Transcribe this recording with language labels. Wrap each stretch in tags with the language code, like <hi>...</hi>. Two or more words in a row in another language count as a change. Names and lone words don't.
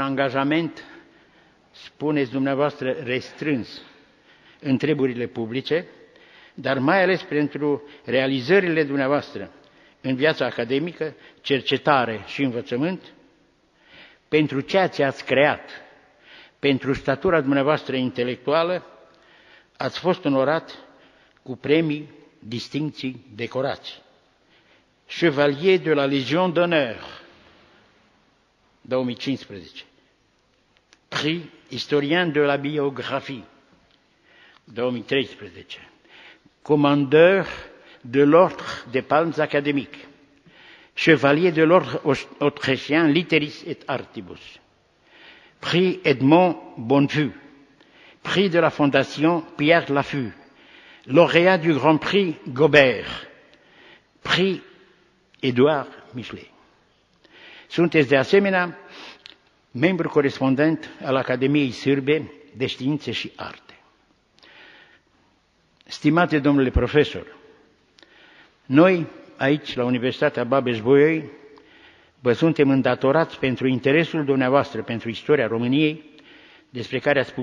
<ro>angajament, spuneți dumneavoastră, restrâns în treburile publice, dar mai ales pentru realizările dumneavoastră în viața academică, cercetare și învățământ, pentru ceea ce ați creat, pentru statura dumneavoastră intelectuală, ați fost onorat cu premii, distincții, decorații.</ro> <fr>Chevalier de la Légion d'honneur, 2015. Prix historien de la biographie, 2013. Commandeur de l'Ordre des Palmes Académiques. Chevalier de l'Ordre autrichien Litteris et Artibus. Prix Edmond Bonnevue. Prix de la Fondation Pierre Laffu. Lauréat du Grand Prix Gobert. Prix Édouard Michelet.</fr> <ro>Sunteți de asemenea membru corespondent al Academiei Sârbe de Științe și Arte. Stimate domnule profesor, noi aici, la Universitatea Babeș-Bolyai, vă suntem îndatorați pentru interesul dumneavoastră pentru istoria României, despre care ați</ro>